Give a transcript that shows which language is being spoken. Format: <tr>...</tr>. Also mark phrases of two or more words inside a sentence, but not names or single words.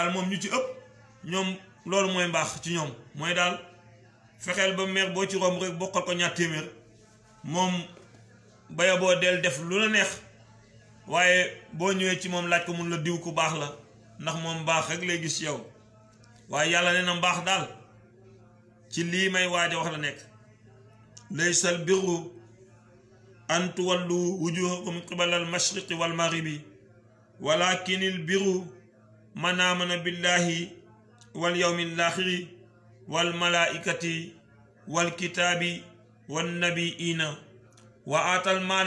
<wo>moom ñu ci ëpp ñoom loolu mooy mbaax ci ñoom mooy daal fexeel ba meer boo ci romb rek bokkal ko ñaar téeméer moom baya boo del def lu la neex waaye boo ñëwee ci moom laaj ko mun la diw ku baax la ndax moom baax rek lay gis yow waaye yàlla nee na mbaax daal ci lii may waaj a wax la nekk</wo> <ar>ليس البر أن تولوا وجوهكم قبل المشرق والمغرب ولكن البر من آمن بالله واليوم الآخر والملائكة والكتاب والنبيين وآتى المال</ar>